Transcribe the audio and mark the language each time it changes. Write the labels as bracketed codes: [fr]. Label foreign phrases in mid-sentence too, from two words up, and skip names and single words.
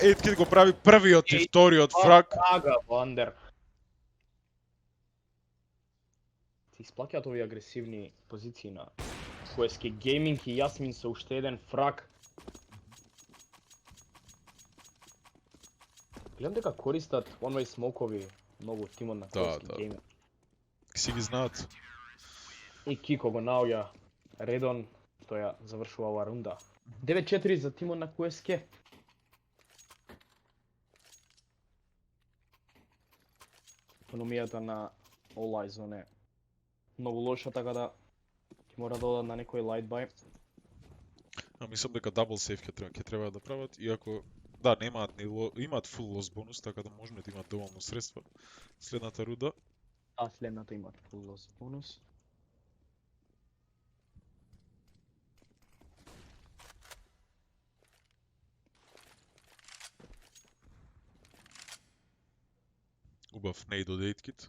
[mk] 8-kit го прави првиот и вториот фраг. Фрага во Андер. Се исплаќаат овие агресивни позиции на QSK Gaming и Јасмин со уште еден фраг. Гледам дека користат one-way смокови многу тимот на QSK да. Gaming. Си ги знаат. И Кико го наоѓа редон, што ја завршува оваа рунда. 9-4 за тимот на QSK. Економијата на All Eyes On е многу лоша, така да ќе мора да одат на некој [en] light buy. [mk] А мислам дека [en] double save [mk] ќе треба да прават, иако да, немаат имаат [en] full loss [mk] бонус, така да можеме да имаат доволно средства следната рунда. А следната имат [en] full loss [mk] бонус. Убав нейд од 8-kit.